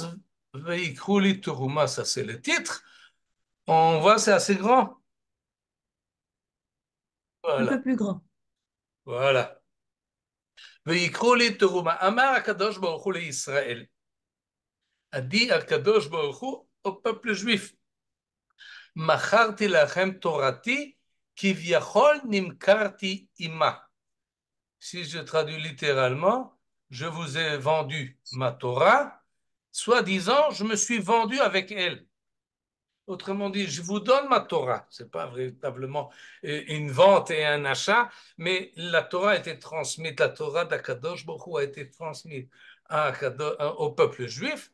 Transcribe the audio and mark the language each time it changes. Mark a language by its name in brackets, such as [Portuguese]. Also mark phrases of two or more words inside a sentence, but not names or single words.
[Hebrew] ויקחו לי תרומה, [French] ça c'est le titre. On voit, c'est assez grand. Un peu Voilà. plus grand. Voilà. [Hebrew] ויקחו לי תרומה. אמר הקדוש ברוך הוא ישראל. [French] A dit Akadosh Baruch Hu au peuple juif. [Hebrew] מכרתי לכם תורתי כביכול נמכרתי עמה. [French] Si je traduis littéralement, je vous ai vendu ma Torah, soi-disant, je me suis vendu avec elle. Autrement dit, je vous donne ma Torah. Ce n'est pas véritablement une vente et un achat, mais la Torah a été transmise, la Torah d'Akadosh Baruch Hu a été transmise au peuple juif.